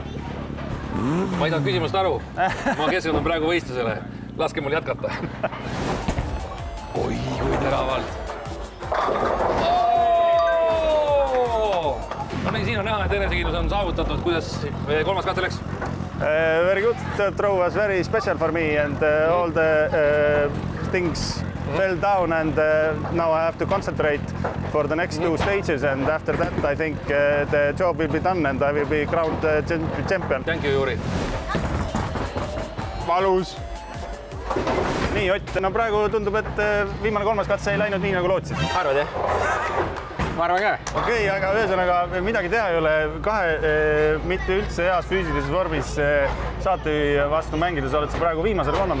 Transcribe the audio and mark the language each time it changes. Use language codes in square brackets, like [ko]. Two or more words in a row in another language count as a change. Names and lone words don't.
[et] Ma ei saanud küsimust aru. Ma keskendun praegu võistlusele. Laske mul jätkata. Oi, teravalt. No nii, siin on näha, et enesekindlus on saavutatud. Kuidas 3. katse läks? [en] Very good. Third throw was very special for me and all the things fell down and now I have to concentrate for the next 2 stages and after that I think the job will be done and I will be crowned champion. Thank you, Juri. [et] Valus. Nii, Ott, no praegu tundub, et viimane 3. katse ei läinud nii, nagu lootsid. Arvad, jah? Ma arvan ka. Okei, aga ühesõnaga midagi teha ei ole. Mitte üldse heas füüsilises vormis saate vastu mängides oled sa praegu viimasel 3.